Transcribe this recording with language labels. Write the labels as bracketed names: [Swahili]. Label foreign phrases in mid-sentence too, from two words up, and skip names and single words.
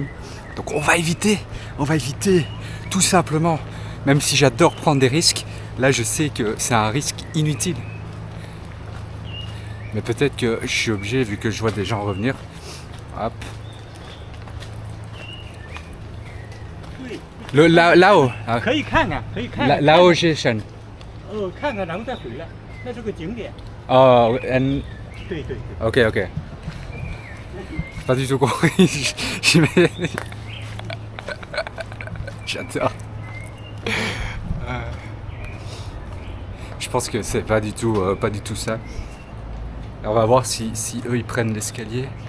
[French] Donc on va éviter tout simplement. Même si j'adore prendre des risques, là je sais que c'est un risque inutile. Mais peut-être que je suis obligé vu que je vois des gens revenir. Hop. Là-haut. [Chinese] 可以看看，可以看看。 [French] Là-haut station. [Chinese] 看看然后再回来，那是个景点。 [English] Oh, and... [Chinese] 对对对。 [French] Ok. Pas du tout compris. J'adore. Je pense que c'est pas du tout ça. Alors on va voir si eux ils prennent l'escalier.